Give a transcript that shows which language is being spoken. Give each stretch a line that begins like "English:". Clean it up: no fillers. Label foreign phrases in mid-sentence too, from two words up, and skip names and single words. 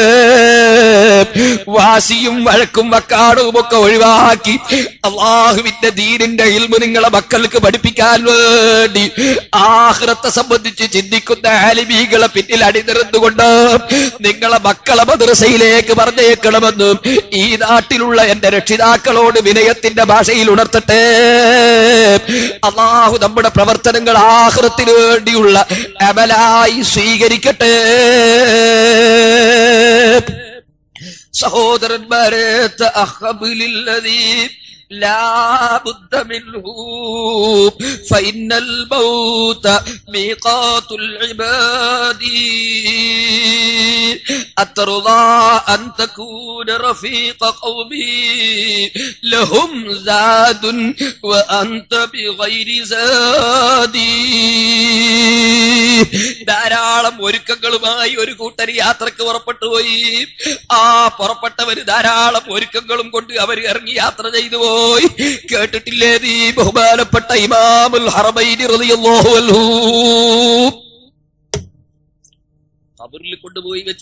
Malayalam: വാശിയും വഴക്കും വക്കാടും ഒക്കെ ഒഴിവാക്കി അല്ലാഹുവിന്റെ ദീനിന്റെ ഇൽമു നിങ്ങളെ മക്കൾക്ക് പഠിപ്പിക്കാൻ വേണ്ടി ആഖിറത്തെ സംബന്ധിച്ച് ചിന്തിക്കുന്ന ആലിമീകളെ പിന്നിൽ അണിനിരന്നുകൊണ്ട് നിങ്ങളെ മക്കളെ മദ്രസയിലേക്ക് പറഞ്ഞേക്കണമെന്ന് ഈ നാട്ടിലുള്ള എന്റെ രക്ഷിതാക്കളോട് വിനയത്തിന്റെ ഭാഷയിൽ ഉണർത്തട്ടെ. അല്ലാഹു നമ്മുടെ പ്രവർത്തനങ്ങൾ ആഖിറത്തിന് വേണ്ടിയുള്ള അമലായി സ്വീകരിക്കട്ടെ.
Arabic: സഹോദരന്മാരെ, تأهب للذي لا بد منه فإن الموت ميقات العباد أترضى أن تكون رفيق قومي لهم زاد وأنت بغير زادي.
Malayalam: ധാരാളം ഒരുക്കങ്ങളുമായി ഒരു കൂട്ടർ യാത്രക്ക് പുറപ്പെട്ടുപോയി. ആ പുറപ്പെട്ടവര് ധാരാളം ഒരുക്കങ്ങളും കൊണ്ട് അവർ ഇറങ്ങി യാത്ര ചെയ്തു പോയി. കേട്ടിട്ടില്ലേ നീ ബഹുമാനപ്പെട്ട ഇമാമുൽ ഹറമൈനി
Arabic: رضي الله عنه
Malayalam: ഖബറിൽ കൊണ്ടുപോയി വെച്ചു.